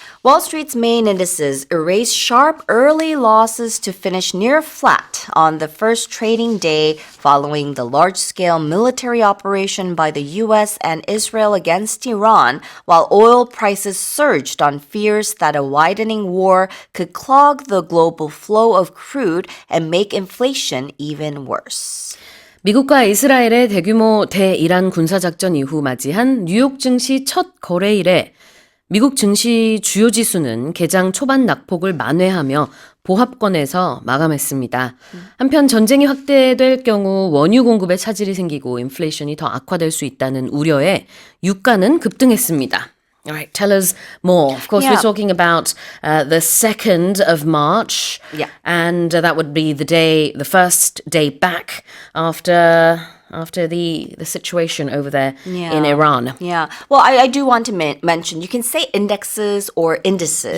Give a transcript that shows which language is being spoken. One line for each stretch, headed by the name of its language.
English: Wall Street's main indices erased sharp early losses to finish near flat on the first trading day following the large-scale military operation by the U.S. and Israel against Iran, while oil prices surged on fears that a widening war could clog the global flow of crude and make inflation even worse.
Korean: 미국과 이스라엘의 대규모 대이란 군사작전 이후 맞이한 뉴욕 증시 첫 거래일에 미국 증시 주요 지수는 개장 초반 낙폭을 만회하며 보합권에서 마감했습니다. 한편 전쟁이 확대될 경우 원유 공급에 차질이 생기고 인플레이션이 더 악화될 수 있다는 우려에 유가는 급등했습니다.
English: All right, tell us more. Of course, we're talking about the 2nd of March. Yeah. And that would be the first day back after the situation over there in Iran. Yeah. Well, I do want to mention, you can say indexes or indices.